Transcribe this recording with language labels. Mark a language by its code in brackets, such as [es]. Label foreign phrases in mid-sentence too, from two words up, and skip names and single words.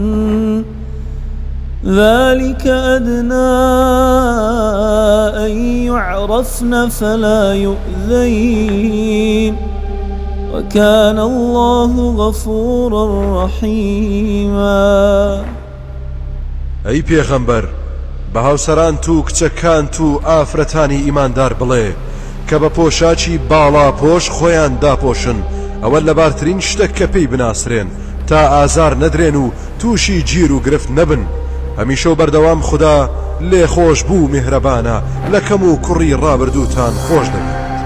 [ar] ذلك أدنى أن يعرفن فلا يؤذين وكان الله غفورا رحيما. [ckb] أي پیغمبر بەهاوسەران تو کچەکان تو ئافرەتانی ئیماندار بڵێ کە بە پۆشاچی باڵا پۆش خۆیان داپۆشن ئەوە لەبارترین شتێک کە پێی بناسرێن تا ئازار نەدرێن و تووشی گیر و گرفت نەبن. هەمیشە و بەردەوام خوددا لێ خۆش بوو میهرەبانە لە کەم و کوڕی ڕابردووتان خۆش دەبێت.